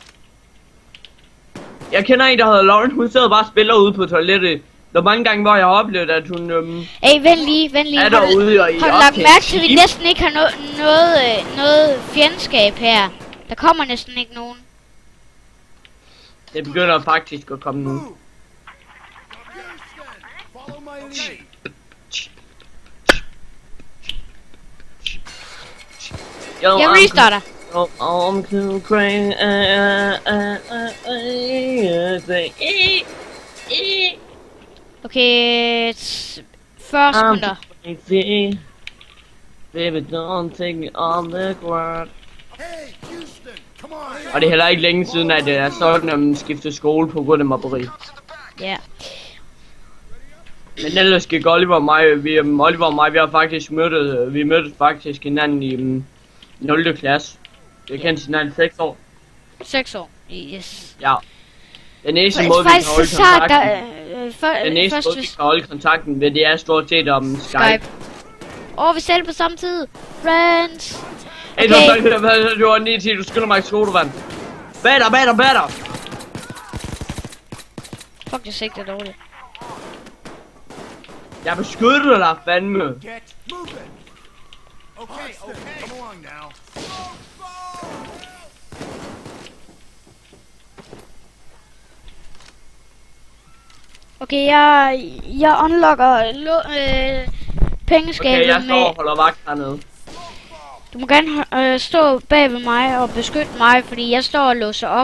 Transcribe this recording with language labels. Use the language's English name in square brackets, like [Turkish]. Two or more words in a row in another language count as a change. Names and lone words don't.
[Danish] Jeg kender en, der hedder Lauren. Hun sidder bare og spiller ude på toilettet. Der er mange gange, hvor jeg har oplevet, at hun Hey, vent lige. er derude og i Har du lagt op mærke til, at vi time. næsten ikke har noget fjendskab her? Der kommer næsten ikke nogen. Det begynder faktisk at komme nu. [English] Move. Follow my lead. [Danish] Jeg restarter. [English] I'm too crazy. [Danish] Okay, 40 sekunder. [English] Crazy. Baby, don't take me on the ground. Hey, Houston, come on. [Danish] Og det er heller ikke længe siden, at det er sådan, at man skifter skole på grund af mobberi. Ja. Men ellers gik Oliver og mig, vi har faktisk mødtes faktisk hinanden i 0. klasse. Jeg kendte hinanden 6 år. 6 år. Yes. Ja. Den eneste måde, vi kan holde kontakten, den eneste måde, vi kan holde kontakten ved, det er stort set om Skype. Vi ser det på samme tid. Friends. Hey, du har 9 10, du skylder mig et sodavand. Batter! Fuck, jeg sigter dårligt. Jeg beskytter dig fandme. [English] Get moving. Okay, come along now. [Danish] Okay, jeg unlocker pengeskabet Okay, jeg står og med... holder vagt hernede. Du må gerne stå bag ved mig og beskytte mig, fordi jeg står og låser op.